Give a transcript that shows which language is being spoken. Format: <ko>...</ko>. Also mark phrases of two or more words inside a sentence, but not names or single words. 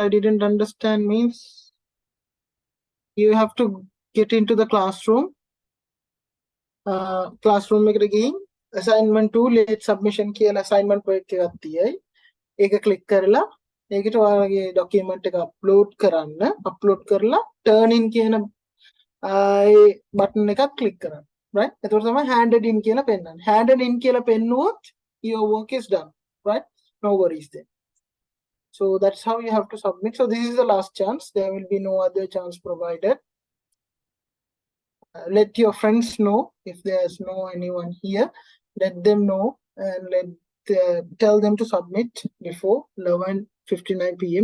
<en>I didn't understand. Means you have to get into the classroom.</en> <si>Classroom එකට ගිහින්</si> <en>assignment 2 late submission</en> <si>කියලා</si> <en>assignment work</en> <si>එකක් තියෙයි. ඒක click කරලා ඒකට ඔයාලගේ document එක upload කරන්න. upload කරලා</si> <en>turn in</en> <si>කියන ඒ button එකක් click කරන්න. Right? එතකොට තමයි</si> <en>handed in</en> <si>කියලා පෙන්නන්නේ.</si> <en>handed in</en> <si>කියලා පෙන්නුවොත්</si> <en>your work is done. Right? No worries then. So that's how you have to submit. So this is the last chance. There will be no other chance provided. Let your friends know if there's no anyone here. Let them know and tell them to submit before 11:59 p.m.</en>